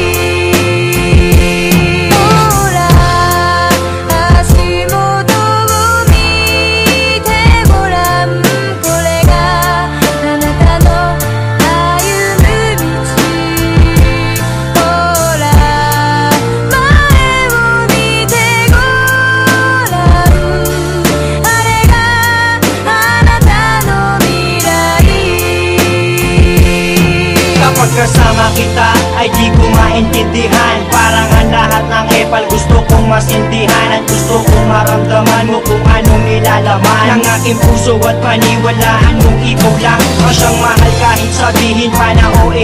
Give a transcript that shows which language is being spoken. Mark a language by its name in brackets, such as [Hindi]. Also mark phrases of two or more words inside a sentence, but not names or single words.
[Japanese] ほら足元を見てごらん、これがあなたの歩む道。ほら前を見てごらん、あれがあなたの未来。 [Filipino] Kapag kasama kita ay di ko maintindihan. Parang ang lahat ng epal gusto kong masintihan At gusto kong maramdaman mo kung anong nilalaman Ng aking puso at paniwalaan mong ikaw lang Ang siyang mahal kahit sabihin pa na OA